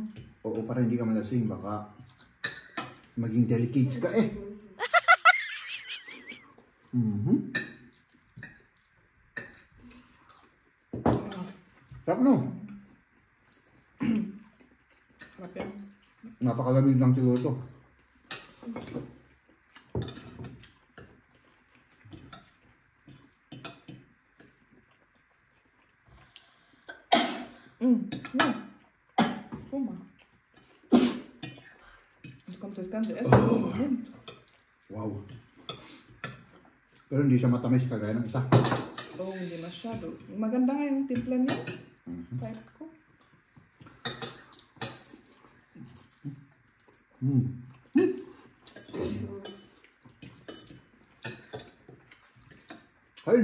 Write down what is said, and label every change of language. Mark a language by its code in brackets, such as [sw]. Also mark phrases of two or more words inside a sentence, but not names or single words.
[tl] Oo, para hindi ka malasing. Baka maging delicates ka eh. Sarap no? Sarap yan. Napakalamig lang siguro to. [de] Ja. Guck mal. Jetzt kommt das ganze Essen aus dem Mund. [tl] Wow. Pero hindi siya matamis kagaya ng isa. Oh, hindi masyado. Maganda nga yung timpla niya. Type ko. Ayun.